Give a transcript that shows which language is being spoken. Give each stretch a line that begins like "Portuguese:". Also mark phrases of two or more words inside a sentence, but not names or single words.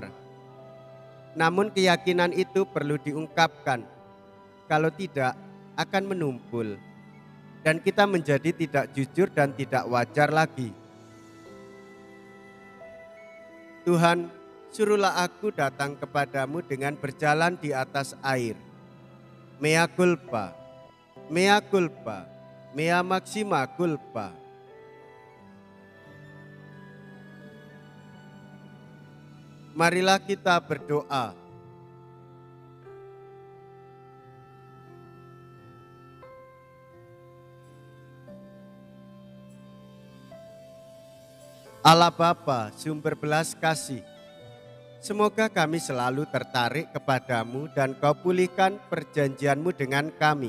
Indonesian: Namun keyakinan itu perlu diungkapkan. Kalau tidak, akan menumpul. Dan kita menjadi tidak jujur dan tidak wajar lagi. Tuhan, suruhlah aku datang kepadamu dengan berjalan di atas air.
Latin: Mea culpa, mea culpa, mea maxima culpa.
Indonesian: Marilah kita berdoa. Allah Bapa, sumber belas kasih, semoga kami selalu tertarik kepadamu dan kau pulihkan perjanjianmu dengan kami.